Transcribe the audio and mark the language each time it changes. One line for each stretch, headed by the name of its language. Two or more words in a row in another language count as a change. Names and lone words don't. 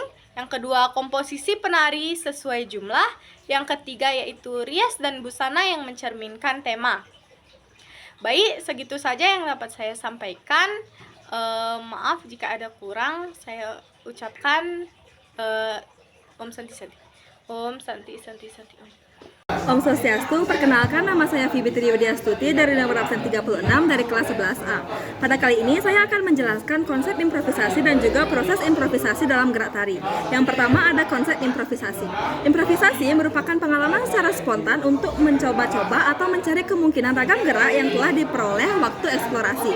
Indonesian: Yang kedua, komposisi penari sesuai jumlah. Yang ketiga yaitu rias dan busana yang mencerminkan tema. Baik, segitu saja yang dapat saya sampaikan. Maaf jika ada kurang, saya ucapkan
Sanskrit: ॐ शान्ति शान्ति. ॐ शान्ति शान्ति शान्ति ॐ.
Indonesian: Om Swastiastu, perkenalkan nama saya Fibitri Widiastuti dari nomor absen 36 dari kelas 11A. Pada kali ini saya akan menjelaskan konsep improvisasi dan juga proses improvisasi dalam gerak tari. Yang pertama ada konsep improvisasi. Improvisasi merupakan pengalaman secara spontan untuk mencoba-coba atau mencari kemungkinan ragam gerak yang telah diperoleh waktu eksplorasi.